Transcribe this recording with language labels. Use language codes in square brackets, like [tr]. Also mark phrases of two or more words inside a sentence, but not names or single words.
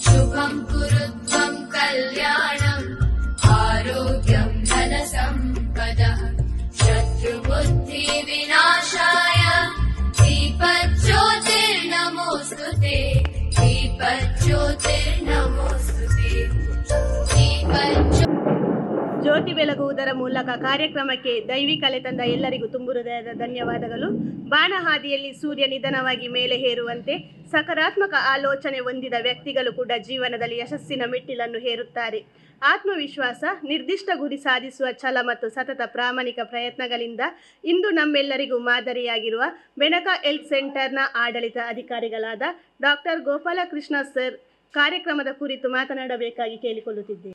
[sa] शुभं कुरु त्वं कल्याणम् आरोग्यं धनसम्पदः शत्रुबुद्धिविनाशाय दीपज्योतिर्नमोऽस्तु ते दीपज्योतिर्नमोऽस्तु ते [kn] ಜ್ಯೋತಿ ಬೆಳಗುವುದರ ಮೂಲಕ ಕಾರ್ಯಕ್ರಮಕ್ಕೆ ದೈವಿ ಕಲೆ ತಂದ ಎಲ್ಲರಿಗೂ ತುಂಬು ಹೃದಯದ ಧನ್ಯವಾದಗಳು. ಬಾಣಹಾದಿಯಲ್ಲಿ ಸೂರ್ಯ ನಿಧನವಾಗಿ ಮೇಲೆ ಹೇರುವಂತೆ ಸಕಾರಾತ್ಮಕ ಆಲೋಚನೆ ಹೊಂದಿದ ವ್ಯಕ್ತಿಗಳು ಕೂಡ ಜೀವನದಲ್ಲಿ ಯಶಸ್ಸಿನ ಮೆಟ್ಟಿಲನ್ನು ಹೇರುತ್ತಾರೆ. ಆತ್ಮವಿಶ್ವಾಸ, ನಿರ್ದಿಷ್ಟ ಗುರಿ ಸಾಧಿಸುವ ಛಲ ಮತ್ತು ಸತತ ಪ್ರಾಮಾಣಿಕ ಪ್ರಯತ್ನಗಳಿಂದ ಇಂದು ನಮ್ಮೆಲ್ಲರಿಗೂ ಮಾದರಿಯಾಗಿರುವ ಬೆನಕ ಹೆಲ್ತ್ ಸೆಂಟರ್ನ ಆಡಳಿತ ಅಧಿಕಾರಿಗಳಾದ ಡಾಕ್ಟರ್ ಗೋಪಾಲಕೃಷ್ಣ ಸರ್ ಕಾರ್ಯಕ್ರಮದ ಕುರಿತು ಮಾತನಾಡಬೇಕಾಗಿ ಕೇಳಿಕೊಳ್ಳುತ್ತಿದ್ದೇನೆ.